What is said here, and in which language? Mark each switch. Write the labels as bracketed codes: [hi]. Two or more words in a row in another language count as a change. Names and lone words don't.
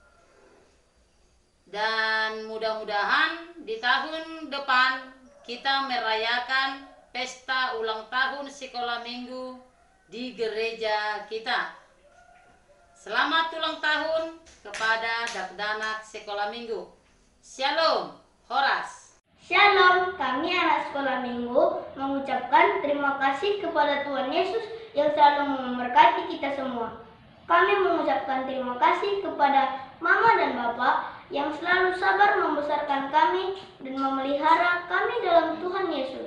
[id] Dan mudah-mudahan di tahun depan kita merayakan pesta ulang tahun sekolah minggu di gereja kita. Selamat ulang tahun kepada Dakdanak sekolah minggu. Shalom, Horas. Shalom, kami anak sekolah minggu mengucapkan terima kasih kepada Tuhan Yesus yang selalu memberkati kita semua. Kami mengucapkan terima kasih kepada Mama dan Bapak yang selalu sabar membesarkan kami dan memelihara kami dalam Tuhan Yesus.